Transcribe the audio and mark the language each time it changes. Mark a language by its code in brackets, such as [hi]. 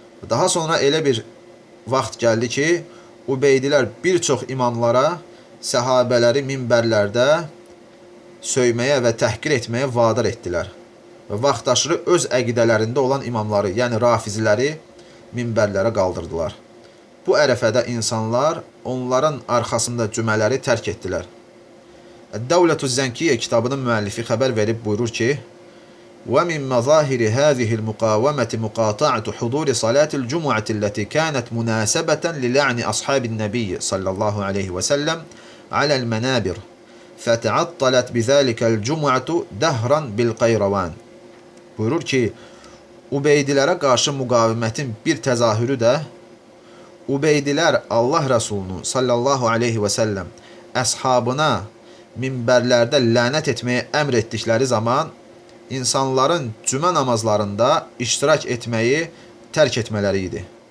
[az] Daha sonra elə bir vaxt gəldi ki, Ubeydilər bir çox imamlara səhabələri minbərlərdə söyməyə və təhqir etməyə vadar etdilər və vaxtaşırı öz əqidələrində olan imamları, yəni rafiziləri minbərlərə qaldırdılar. Bu ərəfədə insanlar onların arxasında cümələri tərk etdilər. Əd-Dəvlətü Zənkiyyə kitabının müəllifi xəbər verib buyurur ki: [ar] ومن مظاهر هذه المقاومة مقاطعة حضور صلاة الجمعة التي كانت مناسبة للعن أصحاب النبي صلى الله عليه وسلم على المنابر فتعطلت بذلك الجمعة دهرا بالقيروان. [az] Buyurur ki, Ubeydilərə qarşı müqavimətin bir təzahürü də Ubeydilər Allah Rəsulunun sallallahu aleyhi və səlləm əshabına minbərlərdə lənət etməyə əmr etdikləri zaman insanların cümə namazlarında iştirak etməyi tərk etmələri idi.